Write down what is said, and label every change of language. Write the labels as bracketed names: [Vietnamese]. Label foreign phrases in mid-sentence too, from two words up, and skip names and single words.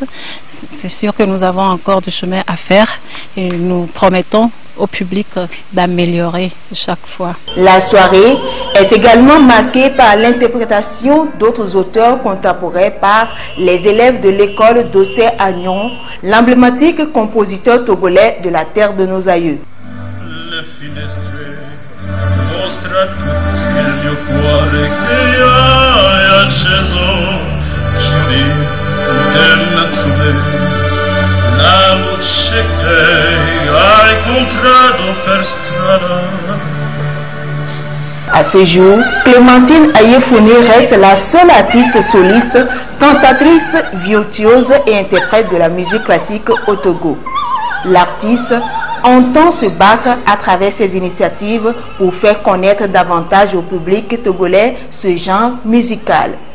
[French] C'est sûr que nous avons encore du chemin à faire et nous promettons au public d'améliorer chaque fois. La soirée est également marquée par l'interprétation d'autres auteurs contemporains par les élèves de l'école d'Ossé-Agnon, l'emblématique compositeur togolais de la terre de nos aïeux. [Italian] Le finestre mostra tutto il mio cuore che hai acceso, chiudi dentro me la luce che hai incontrato per strada. [French] À ce jour, Clémentine Ayefouni reste la seule artiste soliste, cantatrice, virtuose et interprète de la musique classique au Togo. L'artiste entend se battre à travers ses initiatives pour faire connaître davantage au public togolais ce genre musical.